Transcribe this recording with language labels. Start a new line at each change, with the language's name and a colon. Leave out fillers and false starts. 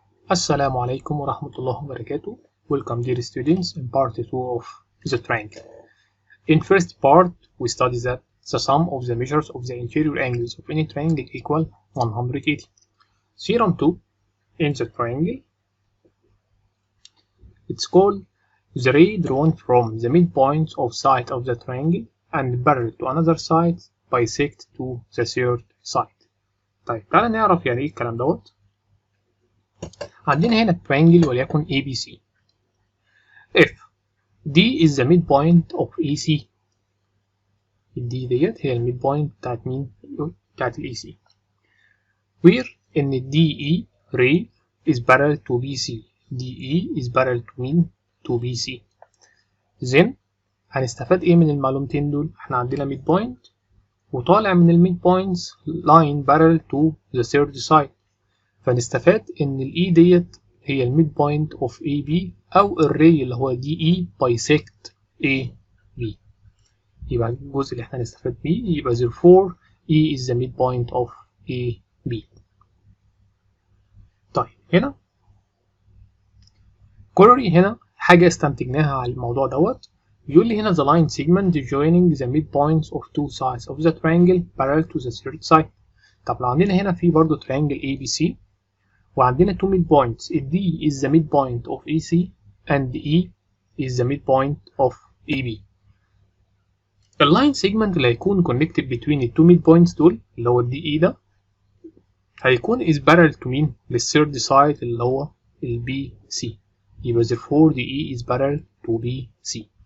Arabic: السلام عليكم ورحمة الله وبركاته.
English: Welcome dear students in part 2 of the triangle. In first part we study that the sum of the measures of the interior angles of any triangle equal 180. Theorem 2 in the triangle, it's called the ray drawn from the midpoints of side of the triangle and parallel to another side bisect to the third side.
Arabic: طيب تعالى نعرف يعني ايه الكلام دوت. عندنا هنا triangle وليكن ABC.
English: If D is the midpoint of AC.
Arabic: D ديت هي الميدبوينت بتاعت مين؟ بتاعت ال AC.
English: Where إن DE ray is parallel to BC. DE is parallel to مين؟ to BC.
Arabic: Then هنستفاد إيه من المعلومتين دول؟ إحنا عندنا midpoint وطالع من الميدبوينتس
English: line parallel to the third side.
Arabic: فنستفاد إن ال E ديت هي الميدبوينت of AB أو الري اللي هو DE bisect AB. يبقى الجزء اللي احنا هنستفاد بيه يبقى
English: therefore E is the midpoint of AB.
Arabic: طيب هنا Corollary هنا حاجة استنتجناها على الموضوع دوت. بيقول لي هنا
English: the line segment joining the midpoints of two sides of the triangle parallel to the third side.
Arabic: طب لو عندنا هنا في برضه
English: triangle ABC وعندنا two midpoints D is the midpoint of AC and E is the midpoint of AB.
Arabic: اللاين سيجمنت اللي هيكون
English: connected between the two midpoints
Arabic: دول اللي هو DE ده هيكون
English: is parallel to
Arabic: مين؟ للثيرد سايد اللي هو ال BC.
English: يبقى therefore DE is parallel to BC.